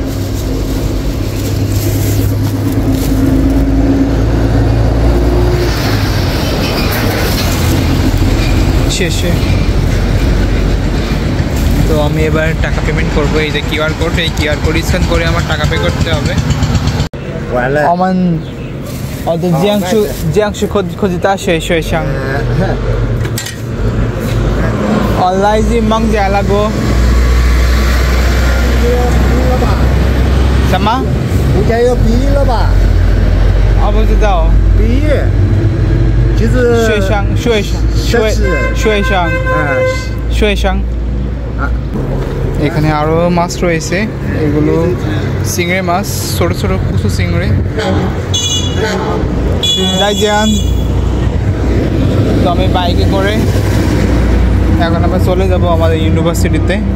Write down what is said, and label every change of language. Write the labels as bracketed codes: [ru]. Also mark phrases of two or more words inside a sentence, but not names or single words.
[bn] শেষে তো আমি এবার টাকা পেমেন্ট করবো। এই যে কিউআর কোড, এই কিউআর কোড স্ক্যান করে আমার টাকা পে করতে হবে। [zh] 什么？应该要毕业了吧？我不知道。毕业，就是学生。 [bn] এখানে আরো মাছ রয়েছে, এগুলো চিংড়ি মাছ, ছোট ছোট কুচু চিংড়ি। যাই যান, তো আমি বাইকে করে এখন আমরা চলে যাব আমাদের ইউনিভার্সিটিতে।